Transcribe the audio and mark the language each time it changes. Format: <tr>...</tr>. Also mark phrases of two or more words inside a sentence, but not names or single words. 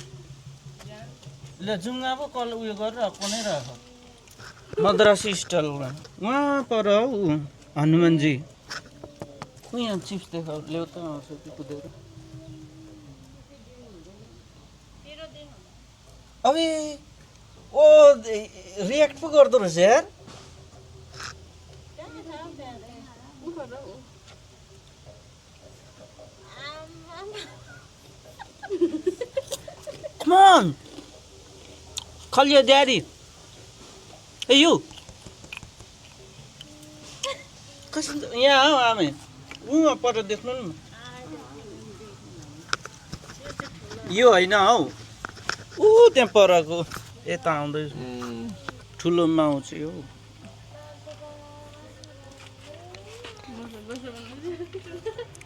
<ne>ल जुङ्गा पो कल उयो गरेर बनाइरहेको मद्रासी स्टाइलमा उहाँ पर हौ हनुमानजी यहाँ चिप्स देखाउ ल्याउ त आउँछ कि कुदेर अबे ओ रियाक्ट पो गर्दो रहेछ यार</ne> <en>Come on! Call your daddy. Hey you!</en> <ne>कस्तो यहाँ हौ आमे उहाँ पर देख्नु न यो होइन हौ ऊ त्यहाँ परको यता आउँदैछ ठुलो माउ चाहिँ हो</ne>